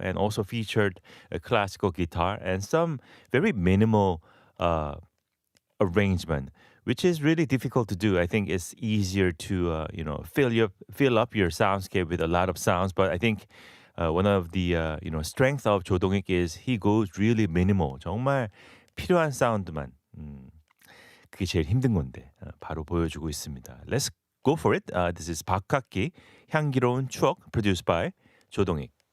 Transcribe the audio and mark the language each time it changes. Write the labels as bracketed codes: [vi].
[en] And also featured a classical guitar and some very minimal arrangement, which is really difficult to do. I think it's easier to fill up your soundscape with a lot of sounds, but I think one of the strength of 조동익 is he goes really minimal. [ko] 정말 필요한 사운드만 그게 제일 힘든 건데 바로 보여주고 있습니다. [en] Let's go for it. This is 박학기 향기로운 추억 produced by 조동익.